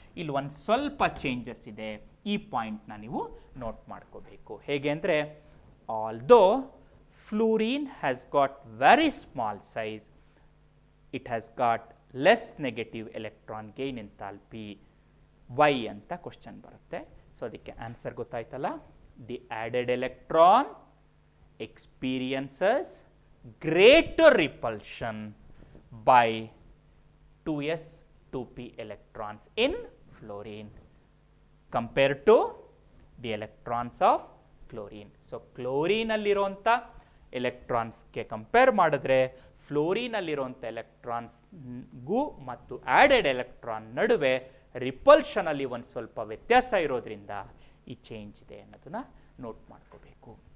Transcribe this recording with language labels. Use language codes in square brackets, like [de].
[kn] ಇಲ್ಲಿ ಒಂದು ಸ್ವಲ್ಪ ಚೇಂಜಸ್ ಇದೆ, ಈ ಪಾಯಿಂಟ್ನ ನೀವು ನೋಟ್ ಮಾಡ್ಕೋಬೇಕು. [en] ಹೇಗೆ ಅಂದರೆ although fluorine has got very small size, it has got less negative electron gain enthalpy. [kn] Y ಅಂತ ಕ್ವಶನ್ ಬರುತ್ತೆ. ಸೊ ಅದಕ್ಕೆ ಆನ್ಸರ್ ಗೊತ್ತಾಯ್ತಲ್ಲ. [en] The added electron experiences greater repulsion by 2s 2p electrons in fluorine compared to the electrons of chlorine. [kn] So chlorine ಅಲ್ಲಿರುವಂಥ ಎಲೆಕ್ಟ್ರಾನ್ಸ್ಗೆ compare ಮಾಡಿದ್ರೆ fluorine ಅಲ್ಲಿರುವಂಥ ಎಲೆಕ್ಟ್ರಾನ್ಸ್ಗೂ ಮತ್ತು added electron ನಡುವೆ repulsion ಅಲ್ಲಿ ಒಂದು ಸ್ವಲ್ಪ ವ್ಯತ್ಯಾಸ ಇರೋದ್ರಿಂದ ಈ ಚೇಂಜ್ ಇದೆ ಅನ್ನೋದನ್ನ ನೋಟ್ ಮಾಡ್ಕೋಬೇಕು.